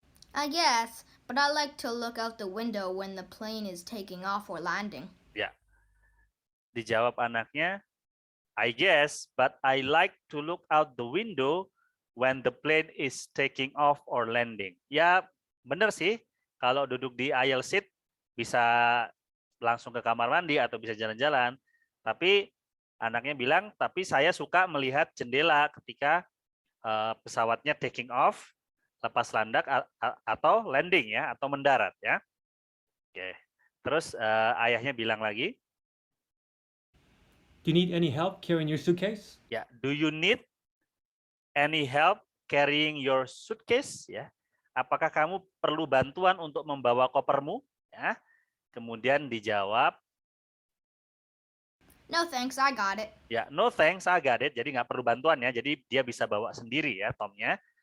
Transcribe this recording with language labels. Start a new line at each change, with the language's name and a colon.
English: I guess, but I like to look out the window when the plane is taking off or landing.
Indonesian: ya. Dijawab anaknya,
English: I guess, but I like to look out the window when the plane is taking off or landing.
Indonesian: Ya, benar sih. Kalau duduk di aisle seat bisa langsung ke kamar mandi atau bisa jalan-jalan. Tapi anaknya bilang, tapi saya suka melihat jendela ketika pesawatnya taking off, lepas landak atau landing ya, atau mendarat ya. Oke. Terus ayahnya bilang lagi,
English: Do you need any help carrying your suitcase? ya, do you need any help carrying your suitcase?
Indonesian: Ya, apakah kamu perlu bantuan untuk membawa kopermu? Ya, kemudian dijawab,
English: No thanks, I got it.
Indonesian: Ya,
English: no thanks, I got it.
Indonesian: Jadi nggak perlu bantuan ya. Jadi dia bisa bawa sendiri ya, Tomnya.